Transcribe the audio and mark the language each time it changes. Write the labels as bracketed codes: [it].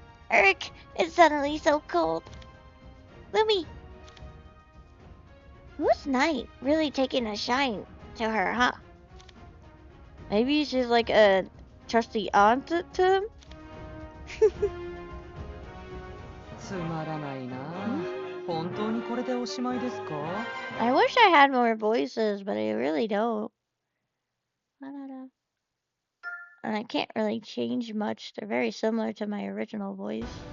[en] Urk, it's suddenly so cold. Lumi! Who's Night really taking a shine to her, huh? Maybe she's like a trusty aunt to him? [ja] つまらないな。本当にこれでおしまいですか? [en] I wish I had more voices, but I really don't. And I can't really change much. They're very similar to my original voice.